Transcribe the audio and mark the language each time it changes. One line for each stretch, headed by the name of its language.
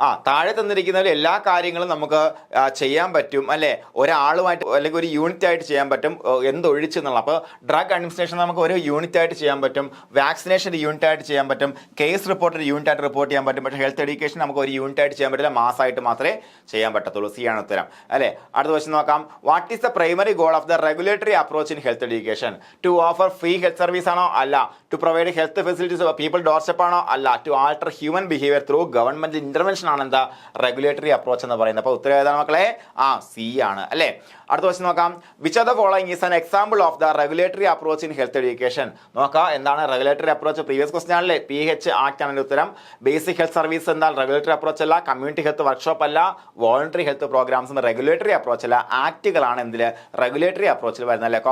Malayalam: താഴെ തന്നിരിക്കുന്നതിൽ എല്ലാ കാര്യങ്ങളും നമുക്ക് ചെയ്യാൻ പറ്റും അല്ലേ, ഒരാളുമായിട്ട് അല്ലെങ്കിൽ ഒരു യൂണിറ്റ് ആയിട്ട് ചെയ്യാൻ പറ്റും എന്തൊഴിച്ച് എന്നുള്ള. അപ്പോൾ ഡ്രഗ് അഡ്മിനിസ്ട്രേഷൻ നമുക്ക് ഒരു യൂണിറ്റ് ആയിട്ട് ചെയ്യാൻ പറ്റും, വാക്സിനേഷൻ യൂണിറ്റ് ആയിട്ട് ചെയ്യാൻ പറ്റും, കേസ് റിപ്പോർട്ട് ഒരു യൂണിറ്റ് ആയിട്ട് റിപ്പോർട്ട് ചെയ്യാൻ പറ്റും. പക്ഷേ ഹെൽത്ത് എഡ്യൂക്കേഷൻ നമുക്ക് ഒരു യൂണിറ്റ് ആയിട്ട് ചെയ്യാൻ പറ്റില്ല, മാസമായിട്ട് മാത്രമേ ചെയ്യാൻ പറ്റത്തുള്ളൂ. സി ആണ് ഉത്തരം അല്ലേ. അടുത്ത ക്വസ്റ്റ്യൻ നോക്കാം. What is the primary
English: goal of the regulatory approach in health education? To offer free health service
Malayalam: ആണോ? അല്ല.
English: To provide health facilities of people doorstep ആണോ? അല്ല. To alter human behavior through government intervention
Malayalam: ആണ് എന്താ regulatory approach എന്ന് പറയുന്നത്. അപ്പോൾ ഉത്തരം ഏതാണ് മക്കളെ? സി ആണ് അല്ലേ. അടുത്ത ക്വസ്റ്റ്യൻ നോക്കാം.
English: Which of the following is an example of the regulatory approach in health education?
Malayalam: നോക്കാം എന്താണ് റെഗുലേറ്ററി അപ്രോച്ച്. പ്രീവിയസ് ക്വസ്റ്റ്യൻ ആണല്ലേ, PH ആക്ട് ആണ് ഉത്തരം. ബേസിക് ഹെൽത്ത് സർവീസ് എന്നാൽ റെഗുലേറ്ററി അപ്രോച്ച് അല്ല, കമ്മ്യൂണിറ്റി ഹെൽത്ത് വർക്ക്ഷോപ്പ് അല്ല, വോളണ്ടറി ഹെൽത്ത് പ്രോഗ്രാംസും റെഗുലേറ്ററി അപ്രോച്ച് അല്ല, ആക്ടുകളാണ് എന്തിൽ റെഗുലേറ്ററി അപ്രോച്ചിൽ വരുന്നത് അല്ലേ.